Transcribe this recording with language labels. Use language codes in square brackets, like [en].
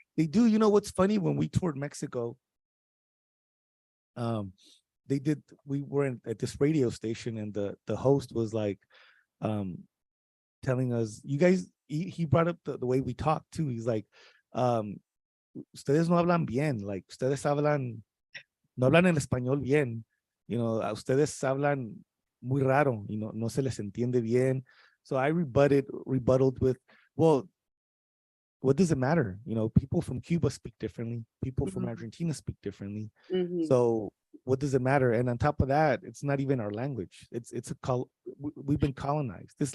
[en] They do. You know what's funny? When we toured Mexico, um, they did. We were at this radio station, and the host was like, um, telling us, you guys. He brought up the way we talk too. He's like, um, [es] ustedes no hablan bien. Like ustedes no hablan el español bien. A ustedes hablan muy raro. No se les entiende bien. [en] So I rebutted with, well, what does it matter? People from Cuba speak differently. People from Mhm. Argentina speak differently. Mhm. So what does it matter? And on top of that, it's not even our language. We've been colonized. This